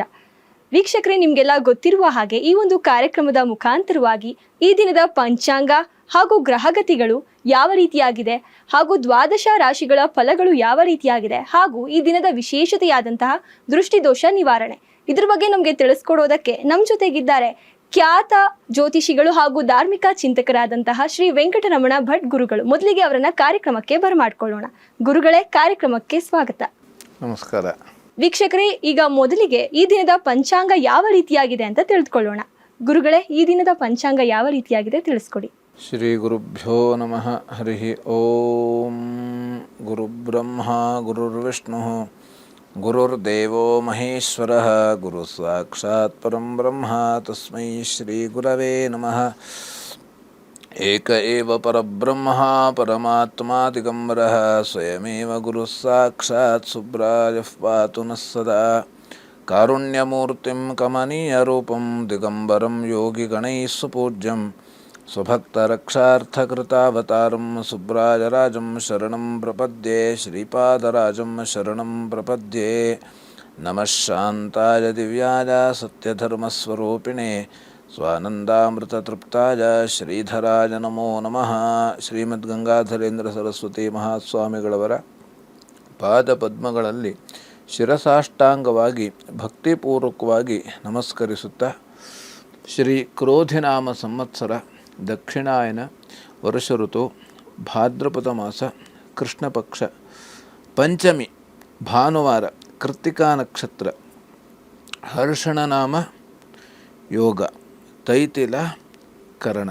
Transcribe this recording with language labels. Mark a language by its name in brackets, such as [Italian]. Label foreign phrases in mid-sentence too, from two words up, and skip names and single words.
[Kannada] ವೀಕ್ಷಕರೇ, ನಿಮಗೆಲ್ಲ ಗೊತ್ತಿರುವ ಹಾಗೆ ಈ ಒಂದು ಕಾರ್ಯಕ್ರಮದ ಮುಖಾಂತರವಾಗಿ ಈ ದಿನದ ಪಂಚಾಂಗ ಹಾಗೂ ಗ್ರಹಗತಿಗಳು ಯಾವ ರೀತಿಯಾಗಿದೆ ಹಾಗೂ ದ್ವಾದಶ ರಾಶಿಗಳ ಫಲಗಳು ಯಾವ ರೀತಿಯಾಗಿದೆ ಹಾಗೂ ಈ ದಿನದ ವಿಶೇಷತೆಯಾದಂತಹ ದೃಷ್ಟಿದೋಷ ನಿವಾರಣೆ ಇದ್ರ ಬಗ್ಗೆ ನಮಗೆ ತಿಳಿಸ್ಕೊಡೋದಕ್ಕೆ ನಮ್ಮ ಜೊತೆಗಿದ್ದಾರೆ ಖ್ಯಾತ ಜ್ಯೋತಿಷಿಗಳು ಹಾಗೂ ಧಾರ್ಮಿಕ ಚಿಂತಕರಾದಂತಹ ಶ್ರೀ ವೆಂಕಟರಮಣ ಭಟ್ ಗುರುಗಳು. ಮೊದಲಿಗೆ ಅವರನ್ನ ಕಾರ್ಯಕ್ರಮಕ್ಕೆ ಬರಮಾಡ್ಕೊಳ್ಳೋಣ. ಗುರುಗಳೇ, ಕಾರ್ಯಕ್ರಮಕ್ಕೆ ಸ್ವಾಗತ. ನಮಸ್ಕಾರ. ವೀಕ್ಷಕರೇ, ಈಗ ಮೊದಲಿಗೆ ಈ ದಿನದ ಪಂಚಾಂಗ ಯಾವ ರೀತಿಯಾಗಿದೆ ಅಂತ ತಿಳಿದುಕೊಳ್ಳೋಣ. ಗುರುಗಳೇ, ಈ ದಿನದ ಪಂಚಾಂಗ ಯಾವ ರೀತಿಯಾಗಿದೆ ತಿಳಿಸ್ಕೊಡಿ. [Sanskrit] ಶ್ರೀ ಗುರುಭ್ಯೋ ನಮಃ. ಹರಿ ಓಂ. ಗುರುಬ್ರಹ್ಮ ಗುರುರ್ವಿಷ್ಣು ಗುರುರ್ದೇವೋ ಮಹೇಶ್ವರಃ ಗುರು ಸಾಕ್ಷಾತ್ ಪರಂ ಬ್ರಹ್ಮ ತಸ್ಮೈ ಶ್ರೀ ಗುರವೇ ನಮಃ. ಏಕ ಏವ ಪರಬ್ರಹ್ಮ ಪರಮಾತ್ಮಾ ದಿಗಂಬರಃ ಸ್ವಯಮೇವ ಗುರು ಸಾಕ್ಷಾತ್ ಸುಬ್ರಾಯಃ ಪಾತು ನಃ ಸದಾ. ಕಾರುಣ್ಯಮೂರ್ತಿಂ ಕಮನೀಯರೂಪಂ ದಿಗಂಬರಂ ಯೋಗಿಗಣೈಃ ಸುಪೂಜ್ಯಂ ಸ್ವಭಕ್ತರಕ್ಷಾರ್ಥಕೃತಾವತಾರಂ ಸುಬ್ರಾಜರಾಜಂ ಶರಣಂ ಪ್ರಪದ್ಯೆ. ಶ್ರೀಪಾದರಾಜಂ ಶರಣಂ ಪ್ರಪದ್ಯೆ. ನಮಃ ಶಾಂತಾಯ ದಿವ್ಯಾಯ ಸತ್ಯಧರ್ಮಸ್ವರೂಪಿಣೆ ಸ್ವಾನಂದಾಮೃತತೃಪ್ತಾಯ ಶ್ರೀಧರಾಯ ನಮೋ ನಮಃ. [Kannada] ಶ್ರೀಮದ್ ಗಂಗಾಧರೇಂದ್ರ ಸರಸ್ವತಿ ಮಹಾಸ್ವಾಮಿಗಳವರ ಪಾದಪದ್ಮಗಳಲ್ಲಿ ಶಿರಸಾಷ್ಟಾಂಗವಾಗಿ ಭಕ್ತಿಪೂರ್ವಕವಾಗಿ ನಮಸ್ಕರಿಸುತ್ತಾ, ಶ್ರೀ ಕ್ರೋಧಿನಾಮ ಸಂವತ್ಸರ ದಕ್ಷಿಣಾಯನ ವರ್ಷ ಋತು ಭಾದ್ರಪದ ಮಾಸ ಕೃಷ್ಣ ಪಕ್ಷ ಪಂಚಮಿ ಭಾನುವಾರ ಕೃತ್ತಿಕಾ ನಕ್ಷತ್ರ ಹರ್ಷಣನಾಮ ಯೋಗ ತೈತಿಲ ಕರಣ.